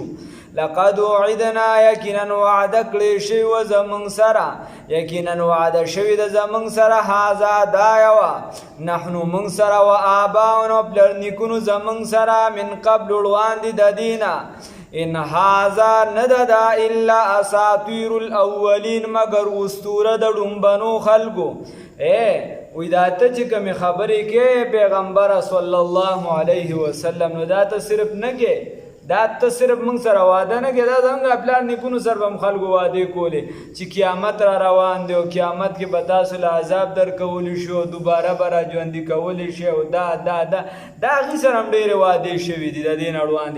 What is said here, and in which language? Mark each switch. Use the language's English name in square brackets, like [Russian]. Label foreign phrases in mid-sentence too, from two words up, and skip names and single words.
[Arabic] لقد وعدنا، [Pashto] یقینا وعده کړی شوی و زمونږ سره، یقینا وعده شوی د زمونږ سره، هذا دا یوه، نحنو موږ سره، [Arabic] و آباؤنا [Pashto] پلار نیکونو زمونږ سره، [Arabic] من قبل [Pashto] وړاندې د دینه، [Arabic] ان هذا [Pashto] نده دا [Arabic] الا اساطیر الاولین، [Pashto] مگر اسطوره د ډومبنو خلکو. وی دا ته چې کومې خبرې کې پیغمبره [Arabic] صلی الله علیه وسلم، [Pashto] نو دا ته صرف نه کې، دا ته صرف موږ سره واده نه کې، دا زموږ پلار نیکونو سره به هم خلکو وعدې کولې چې قیامت را روان دی او قیامت کې به تاسو له عذاب درکولی شي او دوباره به را ژوندي کولی شي، او دا هغې سره هم ډېرې وعدې شوي دي د دې نه وړاندې.